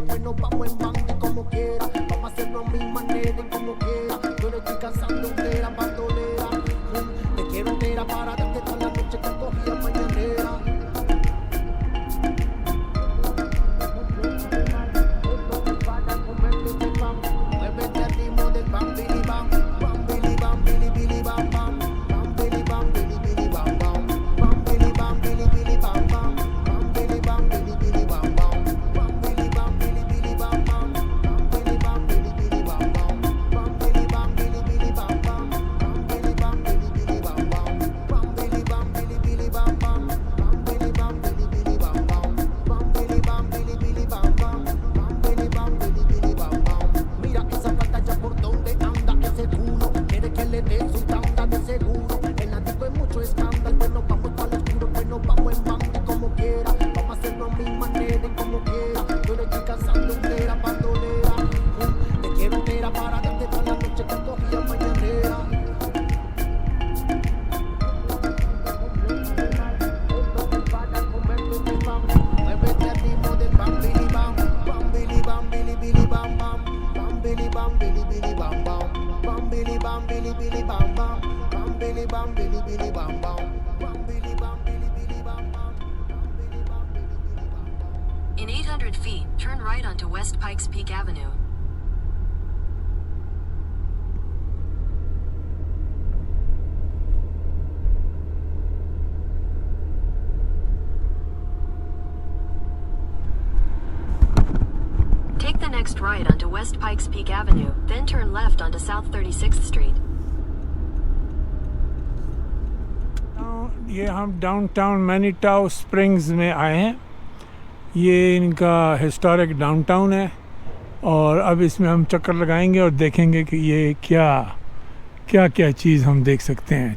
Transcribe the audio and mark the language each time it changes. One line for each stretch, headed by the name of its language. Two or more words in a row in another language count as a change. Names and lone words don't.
Spanish: nos vamos en banda y como quiera. Vamos a hacerlo a mi manera y como quiera. Yo le estoy cansando entera, bandolera. Te quiero entera para darte toda la noche que cogía mañanera. Para comerte ese pan, muévete al ritmo del bam, bili bam, bili bili bam bam, bam bili bam, bili bili bam bam, bam bili bam, bili bili bam bam, bam bili bam, bili bili bam bam, bam bili bam, bili bili bam bam, bam bili bam, bili bili bam bam, bam bili bam, bili bili bam bam, bam bili bam, bili bili bam bam, bam bili bam, bili bili bam bam, bam bili bam, bili bili bam bam, bam bili bam, bili bili bam bam, bam bili bam, bili bili bam bam. Mira esa pantalla por donde anda ese culo, quiere que le dé su tanda de seguro. En la disco hay mucho escándalo, pues nos vamos para el oscuro, pues nos vamos en banda y como quiera. Vamos a hacerlo a mi manera y como quiera. Yo le estoy cansando entera, bandolera. Te quiero entera para darte toda la noche que cogía mañanera. Para comerte ese pan, muévete al ritmo del bam, bili bam, bili bili bam bam, bam bili bam, bili bili bam bam, bam bili bam, bili bili bam bam, bam bili bam, bili bili bam bam, bam bili bam, bili bili bam bam, bam bili bam, bili bili bam bam.
English: In 800 feet, turn right onto West Pikes Peak Avenue. Take the next right onto West Pikes Peak Avenue, then turn left onto South 36th Street.
Hindi: ये हम डाउनटाउन मैनीटाउ स्प्रिंग्स में आए हैं। ये इनका
English: historic downtown
Hindi: है और अब इसमें हम चक्कर लगाएंगे और देखेंगे कि ये क्या चीज़ हम देख सकते हैं।